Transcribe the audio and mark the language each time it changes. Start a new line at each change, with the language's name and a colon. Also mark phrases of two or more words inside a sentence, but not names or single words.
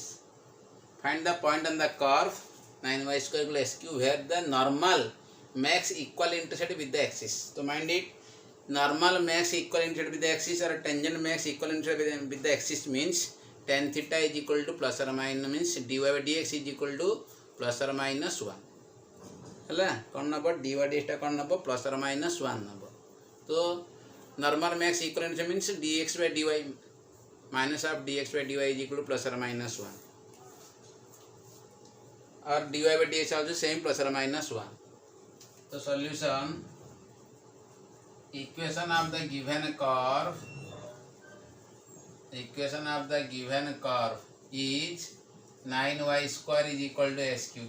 English: Find the point on the curve 9y square equal to s cube where the normal makes equal intercept with the axis. So mind it, normal makes equal intercept with the axis or tangent makes equal intercept with the axis means tan theta is equal to plus or minus, means dy by dx is equal to plus or minus 1.
Odia: ହେଲା କ'ଣ ନେବ dy dx କ'ଣ ନେବ
English: plus or minus
Odia: 1 ନେବ.
English: ତ normal max equivalent means dx by dy minus of dx by dy is equal to plus or minus 1 और dy by dx also same plus or minus 1. तो solution, equation of the given curve is 9y square is equal to s cube.